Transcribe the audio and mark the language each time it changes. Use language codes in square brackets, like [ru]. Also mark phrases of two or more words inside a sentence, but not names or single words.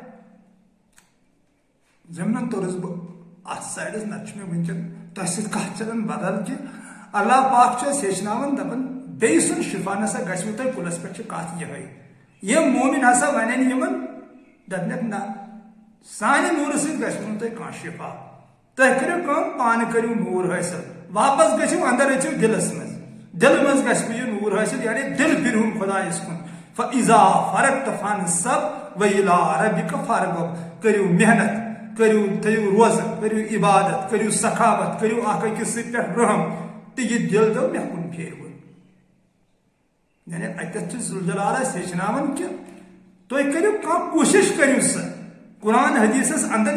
[ks] ضمنن توٚرُس بہٕ اتھ سایڈس نتہٕ چھُ مےٚ وٕنکیٚن تۄہہِ سۭتۍ کتھ چلان بدل کہِ اللہ پاک چھُ اَسہِ ہیٚچھناوان دپان بیٚیہِ سُنٛد شفا نسا گژھوٕ تۄہہِ کُلس پٮ۪ٹھ چھِ کتھ یِہے. یِم مومن ہسا ونن یِمن دپنکھ نہ سانہِ نوٗرٕ سۭتۍ گژھوٕ نہٕ تۄہہِ کانٛہہ شفا. تُہۍ کٔرِو کٲم پانہٕ کٔرِو نوٗر حٲصِل واپس گٔژھِو اندر أژِو دلس منٛز دل مز گژھِ یہ نور حاصل یعنی دل پھرہُن خۄدایس کُن [ar] فَإِذَا فَرَغْتَ فَانصَب وَإِلَىٰ رَبِّكَ فَارْغَب [ks] کٔرِو محنت تھٲیِو روزٕ کٔرِو عبادت کٔرِو سخاوت کٔرِو اکھ أکِس سۭتۍ پٮ۪ٹھ رحم تہٕ یہِ دل دو مےٚ کُن پھیرِوُن یعنی اتٮ۪تھ چھُ ذوالجلال اسہِ ہیٚچھناوان کہِ تُہۍ کٔرِو کانٛہہ کوٗشش کٔرِو سا قرآن حدیثس اندر